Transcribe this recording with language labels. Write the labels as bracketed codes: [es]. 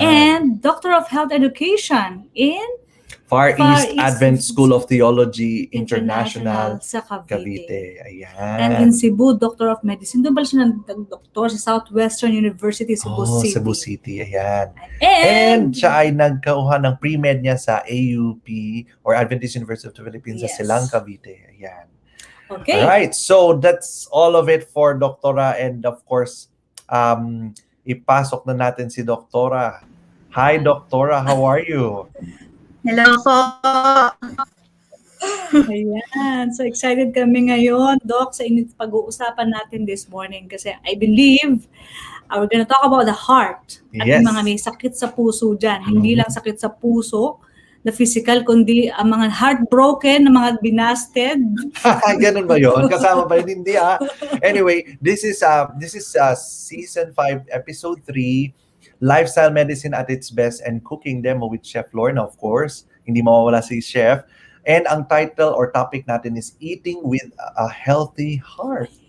[en] And Doctor of Health Education in Far East Advent School of Theology International [tl] sa Cavite. Ayan. [en] And in Cebu, Doctor of Medicine. [tl] Doon pala siya nag-doktor sa Southwestern University, Cebu City. Cebu City, ayan. And siya ay nagkuha ng pre-med niya sa AUP or Adventist University of the Philippines sa Silang, Cavite. Ayan. Okay. [en] Alright, so that's all of it for Doktora. And of course, [tl] ipasok na natin si Doktora. [en] Hi, Doktora. How are you? [tl] Hello po. Ayan. [en] So excited [tl] kami ngayon, Doc, sa pag-uusapan natin [en] this morning [tl] kasi [en] I believe we're gonna talk about the heart [tl] at yung mga may sakit sa puso dyan. Hindi lang sakit sa puso, [en] the physical, [tl] kundi ang mga heartbroken, na mga binasted. Ganun ba yun? Kasama ba yun? Hindi [en] Anyway, this is season 5, episode 3, Lifestyle Medicine at its Best and Cooking Demo with Chef Lorna, of course. [tl] Hindi mawawala si Chef. [en] And ang title or topic natin is Eating with a Healthy Heart.